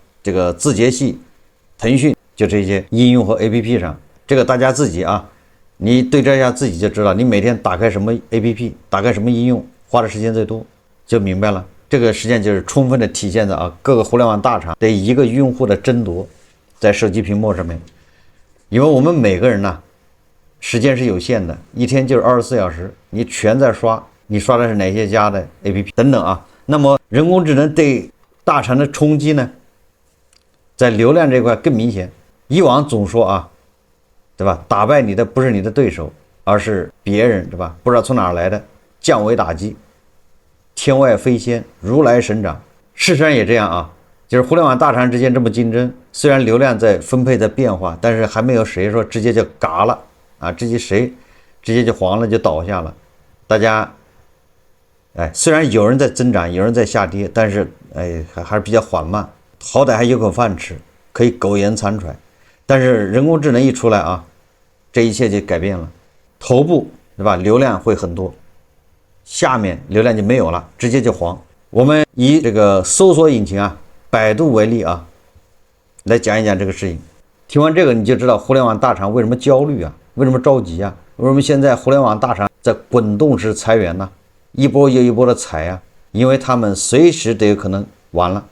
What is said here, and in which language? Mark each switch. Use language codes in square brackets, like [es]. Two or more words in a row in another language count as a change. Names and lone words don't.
[zh] 這個字節系、騰訊就這些應用和 APP 上，這個大家自己你對照一下自己就知道，你每天打開什麼 APP， 打開什麼應用，花的時間最多，就明白了。這個實際就是充分的體現在各個互聯網大厂對一個用戶的爭奪，在手機屏幕上面。因為我們每個人時間是有限的，一天就是24小時，你全在刷，你刷的是哪些家的 APP 等等那麼人工智能对大廠的衝擊呢，在流量這塊更明顯。以往總說對吧？打敗你的不是你的對手，而是別人，對吧？不知道從哪兒來的降維打擊，天外飛仙，如來神掌。事實上也這樣就是互聯網大廠之間這麼競爭，雖然流量在分配在變化，但是還沒有誰說直接就嘎了直接就黄了，就倒下了。大家雖然有人在增長，有人在下跌，但是還是比較緩慢，好歹還有口飯吃，可以苟延殘喘。但是人工智能一出來這一切就改變了。頭部对吧，流量会很多，下面流量就沒有了，直接就黃。我們以這個搜索引擎百度為例來講一講這個事情。聽完這個你就知道互聯網大廠為什麼焦慮為什麼着急為什麼現在互聯網大廠在滾動式裁員一波又一波的裁因為他們隨時都有可能完了。